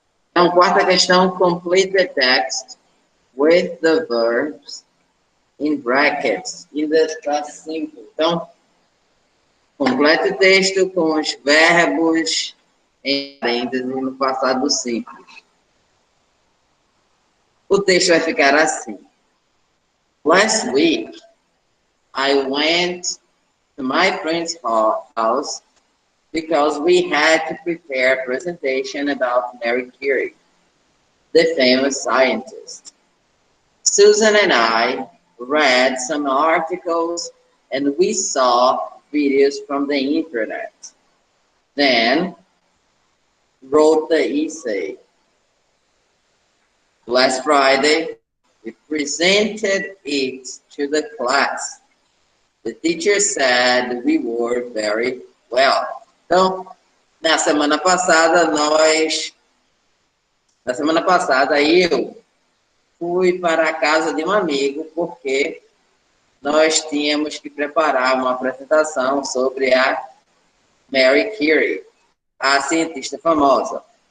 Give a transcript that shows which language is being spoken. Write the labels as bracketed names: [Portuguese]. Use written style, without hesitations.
[Portuguese] Então, quarta questão, [English] complete the text with the verbs in brackets in the past simple. [Portuguese] Então, complete o texto com os verbos em parênteses no passado simples. O texto vai ficar assim. [English] Last week, I went to my friend's house because we had to prepare a presentation about Mary Curie, the famous scientist. Susan and I read some articles and we saw videos from the internet. Then wrote the essay. Last Friday, we presented it to the class. The teacher said we were very well. [Portuguese] Então, na semana passada, eu fui para a casa de um amigo porque nós tínhamos que preparar uma apresentação sobre a Mary Curie, a cientista famosa.